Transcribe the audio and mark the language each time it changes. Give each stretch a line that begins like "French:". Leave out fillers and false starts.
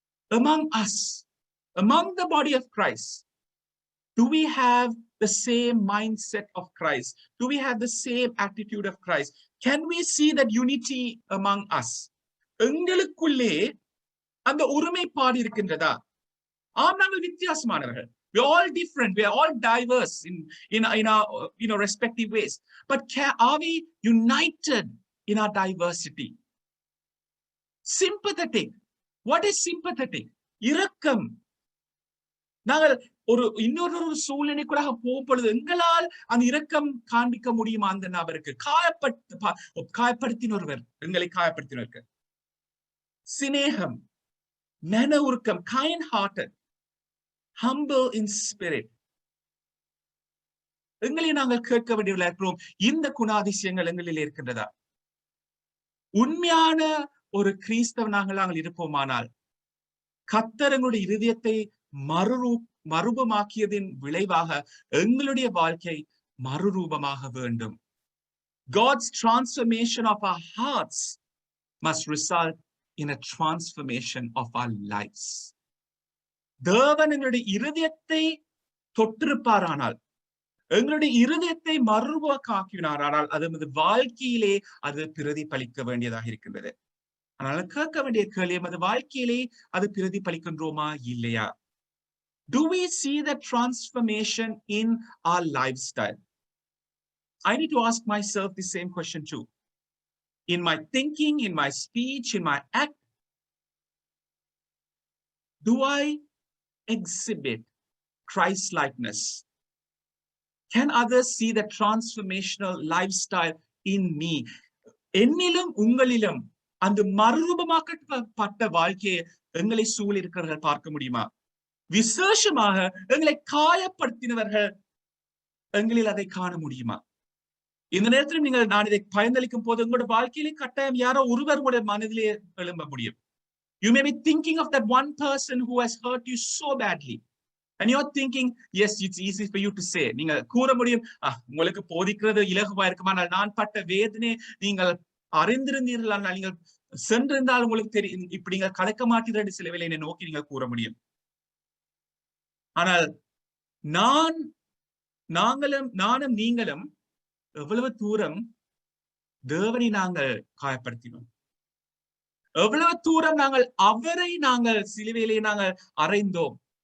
English: Among us, among the body of Christ, do we have the same mindset of Christ? Do we have the same attitude of Christ? Can we see that unity among us?
Tamil: எங்களுக்குள்ளே அந்த ஒருமைப்பாடு இருக்கின்றதா? ஆம், நாங்கள் வித்தியாசமானவர்கள்.
English: We are all different. We are all diverse in our respective ways. But are we united in our diversity? Sympathetic. What is sympathetic? இரக்கம்.
Tamil: நாங்கள் இன்னொரு சூழ்நிலைக்குள்ளாக போகும் பொழுது எங்களால் அந்த இரக்கம் காண்பிக்க முடியுமா அந்த நபருக்கு? காயப்படுத்தினொருவர், எங்களை காயப்படுத்தினருக்கு சிநேகம், மன உருக்கம்,
English: kind hearted, humble in spirit.
Tamil: எங்களை நாங்கள் கேட்க வேண்டியவர்களா இருக்கிறோம், இந்த குணாதிசயங்கள் எங்களில் இருக்கின்றதா? உண்மையான ஒரு கிறிஸ்தவனாக நாங்கள் இருப்போமானால் கர்த்தர் எங்களுடைய இருதயத்தை மறுரூபமாக்கியதின் விளைவாக எங்களுடைய வாழ்க்கை மறுரூபமாக வேண்டும்.
English: God's transformation of our hearts must result in a transformation of our lives.
Tamil: தேவன் எங்களுடைய இருதயத்தை தொட்டிருப்பாரானால், எங்களுடைய இருதயத்தை மறுரூபமாக்கினாரானால் அது வாழ்க்கையிலே அது பிரதிபலிக்க வேண்டியதாக இருக்கின்றது. அதனால கேட்க வேண்டிய கேள்வி, அது வாழ்க்கையிலே அது பிரதிபலிக்கின்றோமா இல்லையா?
English: Do we see the transformation in our lifestyle? I need to ask myself the same question too. in my thinking, in my speech, in my act? Do I exhibit Christ-likeness? Can others see the transformational lifestyle in me?
Tamil: என்னிலும் உங்களிலும் அந்த மறுரூபமாக்கப்பட்ட வாழ்க்கையை எங்களை சூழ இருக்கிறவர்கள் பார்க்க முடியுமா? விசேஷமாக எங்களை காயப்படுத்தினவர்கள் எங்களில் அதை காண முடியுமா? இந்த நேரத்தில் நான் இதை பயந்தளிக்கும் போது உங்களோட வாழ்க்கையிலே கட்டாயம் யாரோ ஒருவருடைய மனதிலே எழும்ப முடியும்.
English: You may be thinking of that one person who has hurt you so badly. And you're thinking, yes, it's easy for you to say.
Tamil: நீங்க கூற முடியும், உங்களுக்கு போதிக்கிறது இலகுவா இருக்குமானால் நான் பட்ட வேதனை நீங்கள் அறிந்திருந்தீர்கள், நீங்கள் சென்றிருந்தால் உங்களுக்கு தெரியும், இப்படி நீங்கள் கலக்க மாட்டீர்கள் சில வேளை என்னை நோக்கி நீங்கள் கூற முடியும். ஆனால் நானும் நீங்களும் எவ்வளவு தூரம் தேவனை நாங்கள் காயப்படுத்தினோம், எவ்வளவு தூரம் நாங்கள் சிலுவையிலே நாங்கள் அறைந்தோம்.